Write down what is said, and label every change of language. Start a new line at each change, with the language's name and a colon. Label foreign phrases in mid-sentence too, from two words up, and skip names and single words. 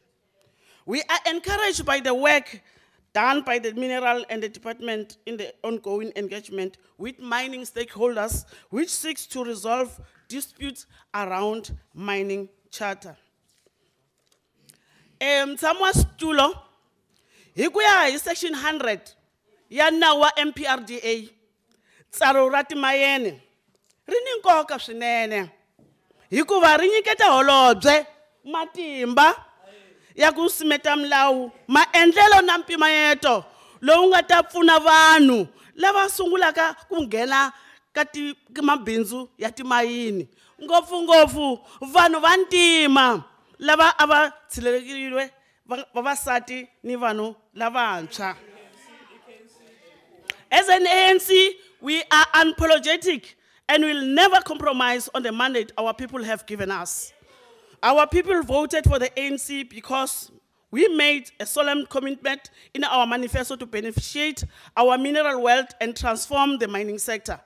English: We are encouraged by the work done by the mineral and the department in the ongoing engagement with mining stakeholders, which seeks to resolve disputes around mining charter.
Tsonga: Samuel Stulo, hikuya hi section 100 ya nawu wa MPRDA, tsaro ra timayeni ri ni nkoka swinene hikuva ri nyiketa holobye matimba ya ku simeta milawu, maendlelo na mpimanyeto lowu nga ta pfuna vanhu lava sungulaka ku nghena ka mabindzu ya timayini, ngopfungopfu vanhu va ntima lava a va tshilelekile vavasati ni vanhu lavantshwa.
English: As an ANC, we are unapologetic and will never compromise on the mandate our people have given us. Our people voted for the ANC because we made a solemn commitment in our manifesto to beneficiate our mineral wealth and transform the mining sector.